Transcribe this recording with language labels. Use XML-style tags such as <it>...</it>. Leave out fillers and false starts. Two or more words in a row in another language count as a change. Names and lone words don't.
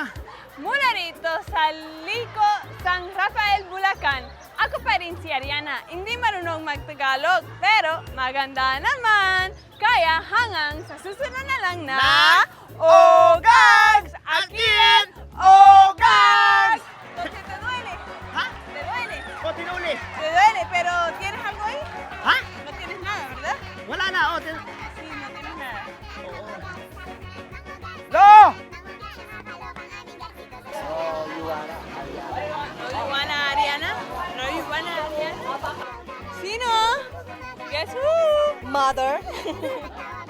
<tl>Mula rito sa Liko, San Rafael, Bulacan, ako pa rin si Ariana. Hindi marunong mag-Tagalog, pero maganda naman. Kaya hanggang sa susunod na lang na... Ogags! Again, Ogags!</tl> <es>Te duele.</es> <tl>Ha?</tl> <es>Te duele.</es> <tl>O, tinuli.</tl> <es>Te duele, pero ¿tienes algo ahí?</es> <tl>Ha?</tl> <es>No tienes nada, ¿verdad?</es> <tl>Wala na. O,</tl> <es>Sí, no tienes nada. Lo!</es> <tl>Roy Ariana? Sino?</tl> <en>Guess who? Mother.</en>